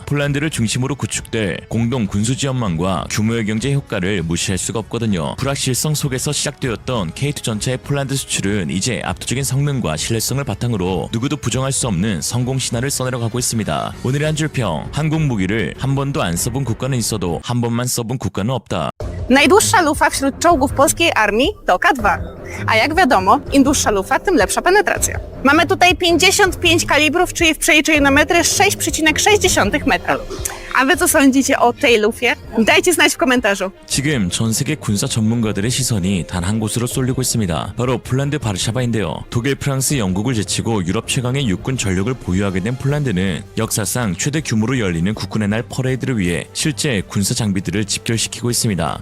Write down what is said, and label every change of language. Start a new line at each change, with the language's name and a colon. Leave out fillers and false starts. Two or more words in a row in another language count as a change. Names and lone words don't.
Korean: 폴란드를 중심으로 구축될 공동 군수지원망과 규모의 경제 효과를 무시할 수가 없거든요. 불확실성 속에서 시작되었던 K2 전차의 폴란드 수출은 이제 압도적인 성능과 신뢰성을 바탕으로 누구도 부정할 수 없는 성공 신화를 써내려가고 있습니다. 오늘의 한 줄평, 한국 무기를 한 번도 안 써본 국가는 있어도 한 번만 써본 국가는 없다.
Polish: Najdłuższa lufa wśród czołgów polskiej armii to K2. A jak wiadomo, im dłuższa lufa, tym lepsza penetracja. Mamy tutaj 55 kalibrów, czyli w przeliczeniu na metry 6,6 metra. A wy co sądzicie o tej lufie? Dajcie znać w komentarzu.
Korean: 지금 전 세계 군사 전문가들의 시선이 단 한 곳으로 쏠리고 있습니다. 바로 폴란드 바르샤바인데요. 독일, 프랑스, 영국을 제치고 유럽 최강의 육군 전력을 보유하게 된 폴란드는 역사상 최대 규모로 열리는 국군의 날 퍼레이드를 위해 실제 군사 장비들을 집결시키고 있습니다.